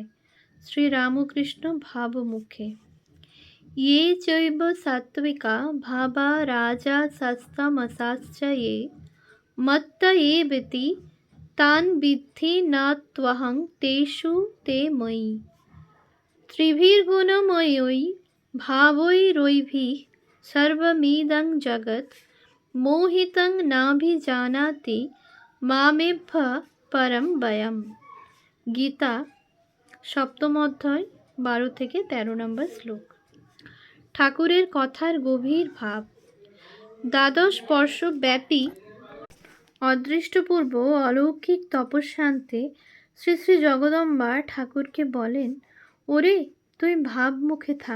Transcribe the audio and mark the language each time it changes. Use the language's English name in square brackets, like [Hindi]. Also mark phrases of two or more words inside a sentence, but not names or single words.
[Bangla] শ্রী রামকৃষ্ণ ভাবমুখে। [Sanskrit] ये चैव सात्विका भावा राजसस्तमसाश्च ये मत्त एवेति तान् विद्धि न त्वहं तेषु ते मयि। त्रिभिर्गुणमयै भावैरैभिः सर्वमिदं जगत् मोहितं नाभिजानाति मामेभ्य परं वयम्। [Bangla] गीता সপ্তম অধ্যায় 12 থেকে 13 নম্বর শ্লোক। ঠাকুরের কথার গভীর ভাব। দ্বাদশ বর্ষ ব্যাপী অদৃষ্টপূর্ব অলৌকিক তপস্যান্তে শ্রী শ্রী জগদম্বা ঠাকুরকে বলেন, ওরে তুই ভাবমুখে থাক।